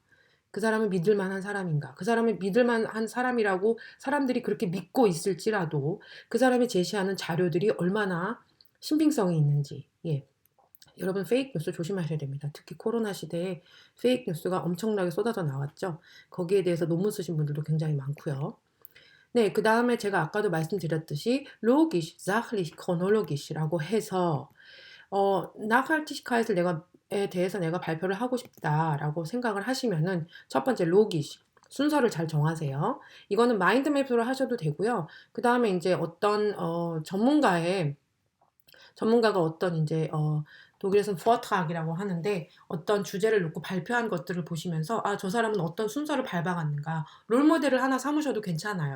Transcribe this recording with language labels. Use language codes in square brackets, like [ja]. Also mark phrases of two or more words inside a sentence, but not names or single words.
[ko] 그 사람은 믿을 만한 사람인가? 그 사람은 믿을 만한 사람이라고 사람들이 그렇게 믿고 있을지라도 그 사람이 제시하는 자료들이 얼마나 신빙성이 있는지. 예. 여러분 페이크 뉴스 조심하셔야 됩니다. 특히 코로나 시대에 페이크 뉴스가 엄청나게 쏟아져 나왔죠. 거기에 대해서 논문 쓰신 분들도 굉장히 많고요. 네, 그 다음에 제가 아까도 말씀드렸듯이 [de] logisch, sachlich, [ko] chronologisch라고 해서 nachhaltigkeit을 에 대해서 내가 발표를 하고 싶다라고 생각을 하시면은 첫 번째 logisch 순서를 잘 정하세요. 이거는 마인드맵으로 하셔도 되고요. 그 다음에 이제 어떤 전문가가 어떤 이제 독일에서는 Vortrag이라고 하는데 어떤 주제를 놓고 발표한 것들을 보시면서 아, 저 사람은 어떤 순서를 밟아갔는가 롤모델을 하나 삼으셔도 괜찮아요.